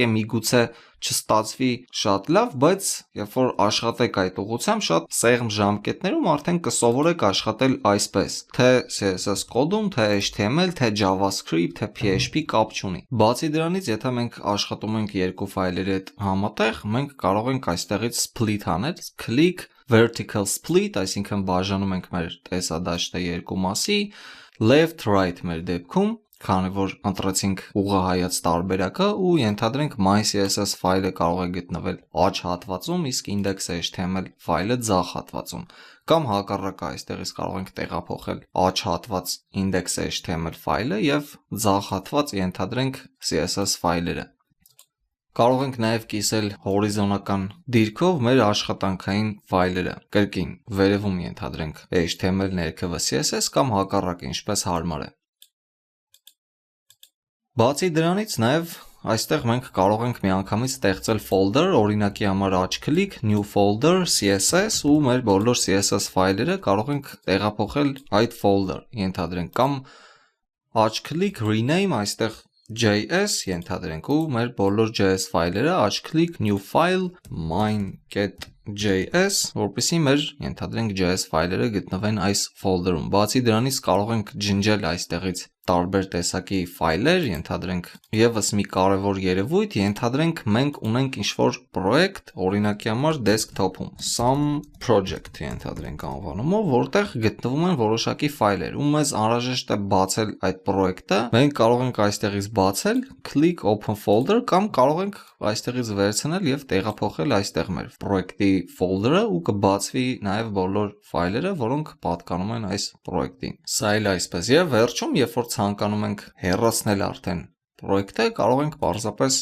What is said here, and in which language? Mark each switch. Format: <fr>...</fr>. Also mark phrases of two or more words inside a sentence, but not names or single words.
<hy>միգուցե չստացվի շատ լավ, բայց երբ որ աշխատեք այդ ուղղությամբ, շատ սեղմ ժամկետներում արդեն կսովորեք աշխատել այսպես, թե CSS կոդում, թե HTML, թե JavaScript, թե PHP կապ չունի։ Բացի դրանից, եթե մենք աշխատում ենք երկու ֆայլերի հետ համատեղ, մենք կարող ենք այստեղից split անել,</hy> <en>click vertical split,</en> <hy>այսինքն բաժանում ենք մեր տեսադաշտը երկու մասի,</hy> <en>left right</en> <hy>մեր դեպքում, քանի որ ընտրեցինք ուղղահայաց տարբերակը ու ենթադրենք my.css ֆայլը կարող է գտնվել աջ հատվածում, իսկ index.html ֆայլը ձախ հատվածում, կամ հակառակը, այստեղից կարող ենք տեղափոխել աջ հատված index.html ֆայլը եւ ձախ հատված ենթադրենք CSS ֆայլերը։ Կարող ենք նաև կիսել հորիզոնական դիրքով մեր աշխատանքային ֆայլերը, կրկին վերևում ենթադրենք HTML ներքևը CSS կամ հակառակը, ինչպես հարմար է։ Բացի դրանից նաև այստեղ մենք կարող ենք միանգամից ստեղծել folder, օրինակի համար աջ-քլիկ, new folder, CSS ու մեր բոլոր CSS ֆայլերը կարող ենք տեղափոխել այդ folder, ենթադրենք, կամ աջ-քլիկ, rename, այստեղ JS ենթադրենք ու մեր բոլոր JS ֆայլերը աջ-քլիկ</hy> <en>new file</en> <hy>mine.get .js, որպեսզի մեր ենթադրենք JS ֆայլերը գտնվեն այս ֆոլդերում։ Բացի դրանից կարող ենք ջնջել այստեղից տարբեր տեսակի ֆայլեր, ենթադրենք եւս մի կարևոր երևույթ, ենթադրենք մենք ունենք ինչ-որ պրոյեկտ, օրինակի համար desktop-ում,</hy> <en>some project</en> <hy>ենթադրենք անվանումով, որտեղ գտնվում են որոշակի ֆայլեր, ու մեզ անհրաժեշտ է բացել այդ պրոյեկտը, մենք կարող ենք այստեղից բացել,</hy> <en>click open folder</en> <hy>կամ կարող ենք այստեղից վերցնել եւ տեղափոխել այստեղ մեր պրոյեկտի ֆոլդերը ու կբացվի նաեւ բոլոր ֆայլերը, որոնք պատկանում են այս պրոյեկտին։ Սա էլ այսպես։ Եվ վերջում, երբ որ ցանկանում ենք հեռացնել արդեն պրոյեկտը, կարող ենք պարզապես</hy>